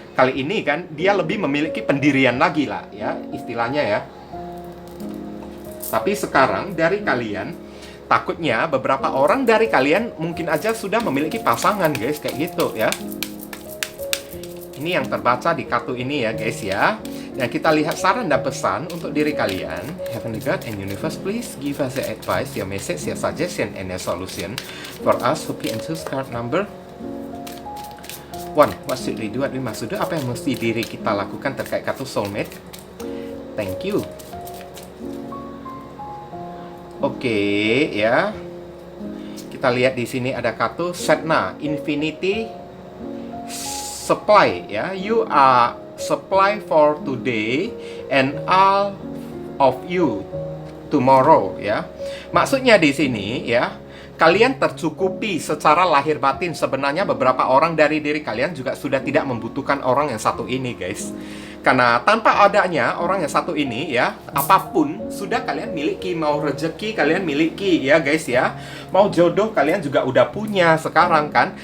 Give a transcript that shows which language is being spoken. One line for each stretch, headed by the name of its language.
Indonesian: Kali ini kan dia lebih memiliki pendirian lagi lah ya, istilahnya ya. Tapi sekarang dari kalian, takutnya beberapa orang dari kalian mungkin aja sudah memiliki pasangan guys, kayak gitu ya. Ini yang terbaca di kartu ini ya guys ya. Dan kita lihat saran dan pesan untuk diri kalian.
English: Heavenly God and Universe, please give us the advice, your message, your suggestion, and your solution for us who can choose card number 1. What should we do?
Indonesian: Maksudnya apa yang mesti diri kita lakukan terkait kartu soulmate?
English: Thank you.
Indonesian: Oke, ya. Kita lihat di sini ada kartu Setna, Infinity Supply ya.
English: You are supply for today and all of you tomorrow ya.
Indonesian: Maksudnya di sini ya, kalian tercukupi secara lahir batin. Sebenarnya beberapa orang dari diri kalian juga sudah tidak membutuhkan orang yang satu ini guys. Karena tanpa adanya orang yang satu ini ya, apapun sudah kalian miliki. Mau rezeki kalian miliki ya guys ya. Mau jodoh kalian juga udah punya sekarang kan.